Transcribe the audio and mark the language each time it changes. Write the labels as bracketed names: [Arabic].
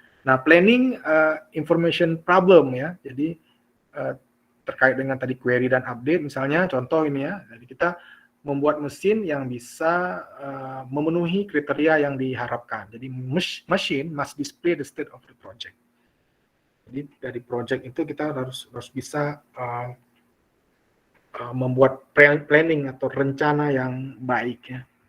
[Indonesian] Nah, planning information problem, ya, jadi terkait dengan tadi query dan update, misalnya contoh ini ya, jadi kita membuat mesin yang bisa memenuhi kriteria yang diharapkan. [English] Jadi machine must display the state of the project. [Indonesian] Jadi dari project itu kita harus bisa membuat planning atau rencana yang baik, ya.